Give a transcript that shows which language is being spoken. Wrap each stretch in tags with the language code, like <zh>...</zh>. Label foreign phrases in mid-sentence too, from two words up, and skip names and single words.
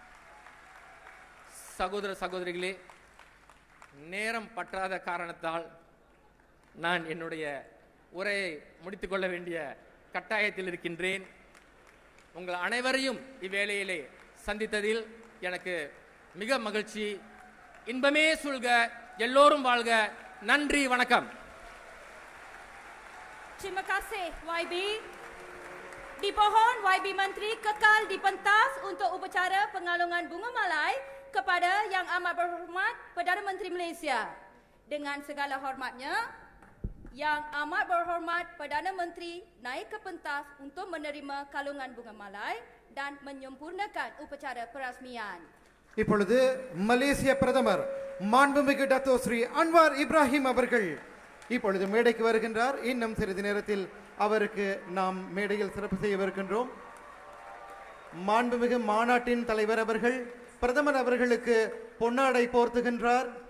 <ta>சகோதர சகோதரிகளே, நேரம் பற்றாத காரணத்தால் நான் என்னுடைய உரையை முடித்துக் கொள்ள வேண்டிய கட்டாயத்தில் இருக்கின்றேன். உங்கள் அனைவரையும் இவ்வேளையிலே சந்தித்ததில் எனக்கு மிக மகிழ்ச்சி. இன்பமே சூழ்க, எல்லோரும் வாழ்க. நன்றி, வணக்கம்.</ta> <ms>Terima kasih YB. Dipohon YB Menteri kekal di pentas untuk upacara pengalungan bunga malai kepada Yang Amat Berhormat Perdana Menteri Malaysia. Dengan segala hormatnya, Yang Amat Berhormat Perdana Menteri naik ke pentas untuk menerima kalungan bunga malai dan menyempurnakan upacara perasmian.</ms> <ta>இப்பொழுது மலேசிய பிரதமர் மாண்புமிகு டத்தோ ஸ்ரீ அன்வார் இப்ராஹிம் அவர்கள் இப்பொழுது மேடைக்கு வருகின்றார். இன்னும் சிறிது நேரத்தில் அவருக்கு நாம் மேடையில் சிறப்பு செய்யவிருக்கின்றோம். மாண்புமிகு மாநாட்டின் தலைவர் அவர்கள் பிரதமர் அவர்களுக்கு பொன்னாடை போர்த்துகின்றார்.</ta>